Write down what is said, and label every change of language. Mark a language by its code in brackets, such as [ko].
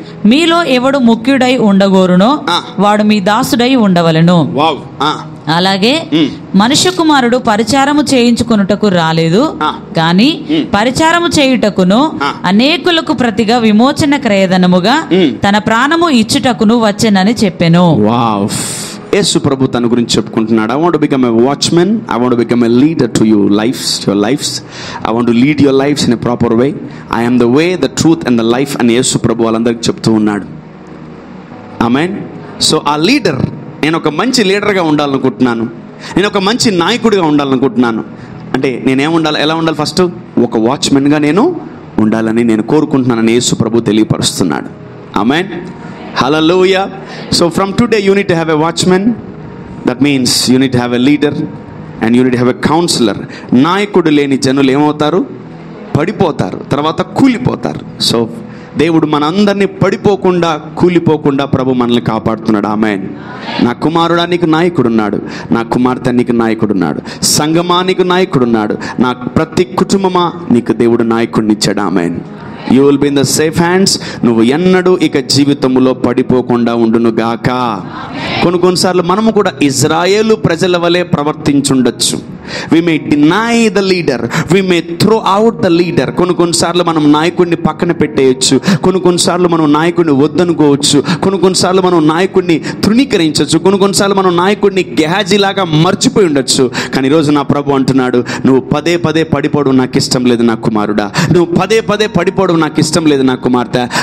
[te] మీలో ఎవడు ముఖ్యుడై ఉండగోరునో వాడు మీ దాసుడై ఉండవలెను. అలాగే మనుష్య కుమారుడు పరిచారము చేయించుకొనుటకు రాలేదు, గాని పరిచారము చేయుటకును అనేకులకు ప్రతిగా విమోచన క్రయధనముగా తన ప్రాణము ఇచ్చుటకును వచ్చెనని చెప్పెను. యేసు ప్రభు తన గురించి చెప్పుకుంటున్నాడు. [en] I want to become a watchman. I want to become a leader to your lives. I want to lead your lives in a proper way. I am the way, the truth and the life [te] అని యేసు ప్రభు వాళ్ళందరికీ చెప్తూ ఉన్నాడు. ఆమేన్. So ఆ leader, నేను ఒక మంచి లీడర్గా ఉండాలనుకుంటున్నాను, నేను ఒక మంచి నాయకుడిగా ఉండాలనుకుంటున్నాను అంటే నేనేముండాలి, ఎలా ఉండాలి? ఫస్ట్ ఒక వాచ్మెన్గా నేను ఉండాలని నేను కోరుకుంటున్నానని యేసు ప్రభు తెలియపరుస్తున్నాడు. ఆమేన్. Hallelujah. [en] So from today you need to have a watchman. That means you need to have a leader and you need to have a counselor. [te] నాయకుడు లేని జనులు ఏమవుతారు? పడిపోతారు, తర్వాత కూలిపోతారు. సో దేవుడు మనందరినీ పడిపోకుండా, కూలిపోకుండా ప్రభు మనల్ని కాపాడుతున్నాడు. ఆమేన్. నా కుమారుడా నీకు నాయకుడున్నాడు, నా కుమార్తె నీకు నాయకుడున్నాడు, సంఘమా నీకు నాయకుడున్నాడు, నా ప్రతి కుటుంబమా నీకు దేవుడు నాయకుడిని ఇచ్చాడు. ఆమేన్. [en] You will be in the safe hands. [te] నువ్వు ఎన్నడూ ఇక జీవితంలో పడిపోకుండా ఉండును గాక. కొన్నిసార్లు మనము కూడా ఇజ్రాయేలు ప్రజల వలె ప్రవర్తించుండొచ్చు. [en] We may deny the leader, we may throw out the leader. [te] కొన్నిసార్లు మనం నాయకుడిని పక్కన పెట్టేయచ్చు, కొన్నిసార్లు మనం నాయకుడిని వద్దనుకోవచ్చు, కొన్నిసార్లు మనం నాయకుడిని తృణీకరించవచ్చు, కొన్నిసార్లు మనం నాయకుడిని గెహాజీలాగా మర్చిపోయి ఉండొచ్చు. కానీ ఈరోజు నా ప్రభు అంటున్నాడు, నువ్వు పదే పదే పడిపోవడం నాకు ఇష్టం లేదు నా కుమారుడా, నువ్వు పదే పదే పడిపోవడం నాకు ఇష్టం లేదు నా కుమార్తె.